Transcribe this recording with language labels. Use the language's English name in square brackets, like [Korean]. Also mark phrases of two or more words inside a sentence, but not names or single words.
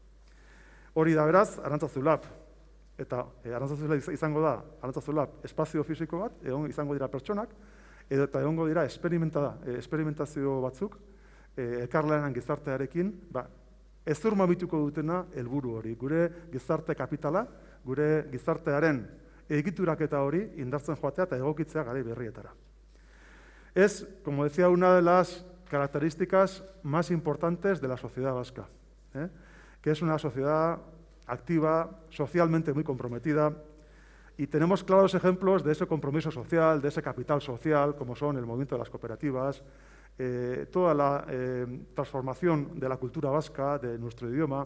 [Basque] Hori da beraz, Arantzazu Lab. Eta Arantzazu Lab izango da, Arantzazu Lab espazio fisiko bat, izango dira pertsonak, eta egongo dira esperimentazio batzuk, elkarlanean gizartearekin, ezurmabituko dutena helburu hori. Gure gizarte kapitala, gure gizartearen egituraketa hori indartzen joatea eta egokitzea garai berrietara. [Spanish] Es, como decía, una de las características más importantes de la sociedad vasca, que es una sociedad activa, socialmente muy comprometida, y tenemos claros ejemplos de ese compromiso social, de ese capital social, como son el movimiento de las cooperativas, toda la transformación de la cultura vasca, de nuestro idioma.